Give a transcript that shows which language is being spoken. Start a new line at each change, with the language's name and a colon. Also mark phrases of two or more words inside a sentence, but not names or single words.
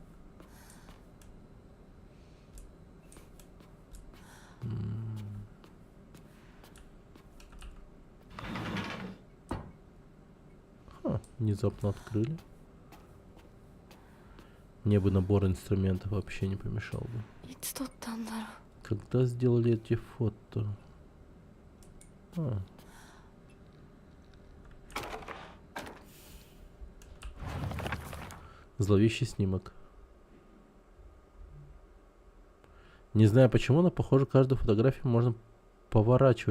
Russian: Ха, внезапно открыли. Мне бы набор инструментов вообще не помешал бы.
Japanese: いつ撮ったんだろう
Russian: Когда сделали эти фото? Зловещий снимок. Не знаю почему, но похоже, каждую фотографию можно поворачивать.